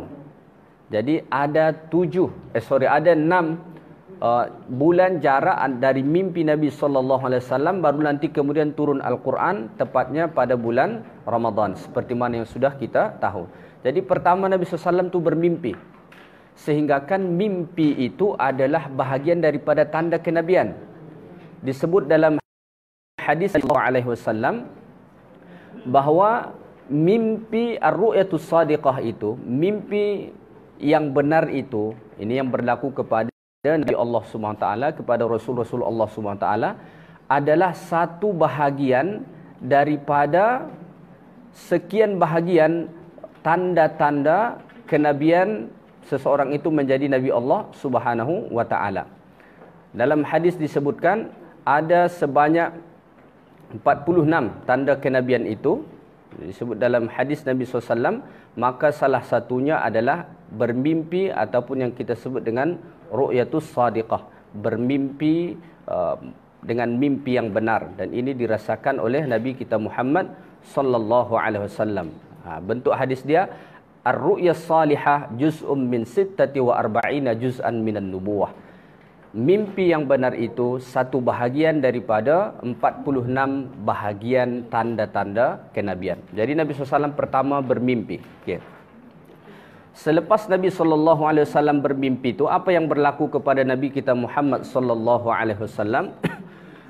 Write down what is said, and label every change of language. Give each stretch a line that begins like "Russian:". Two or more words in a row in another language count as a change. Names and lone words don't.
Malay: Jadi ada 6 bulan jarak dari mimpi Nabi SAW, baru nanti kemudian turun Al-Quran, tepatnya pada bulan Ramadan, seperti mana yang sudah kita tahu. Jadi pertama Nabi SAW itu bermimpi, sehingga kan mimpi itu adalah bahagian daripada tanda kenabian. Disebut dalam hadis
Arabic: صلى الله عليه وسلم
Malay: bahawa mimpi
Arabic: الرؤية الصادقة
Malay: itu, mimpi yang benar itu, ini yang berlaku kepada Nabi Allah
Arabic: سبحانه وتعالى,
Malay: kepada Rasul-Rasul Allah
Arabic: سبحانه وتعالى,
Malay: adalah satu bahagian daripada sekian bahagian tanda-tanda kenabian seseorang itu menjadi Nabi Allah
Arabic: سبحانه وتعالى.
Malay: Dalam hadis disebutkan ada sebanyak 46 tanda kenabian itu. Disebut dalam hadis Nabi SAW, maka salah satunya adalah bermimpi ataupun yang kita sebut dengan
Arabic: رؤية صادقة,
Malay: bermimpi dengan mimpi yang benar, dan ini dirasakan oleh Nabi kita Muhammad
Arabic: صلى الله عليه وسلم.
Malay: Bentuk hadis dia,
Arabic: الرؤيا الصالحة جزء من 46 جزءا من النبوة.
Malay: Mimpi yang benar itu satu bahagian daripada 46 bahagian tanda-tanda kenabian. Jadi Nabi SAW pertama bermimpi. Okay. Selepas Nabi SAW bermimpi itu, apa yang berlaku kepada Nabi kita Muhammad SAW?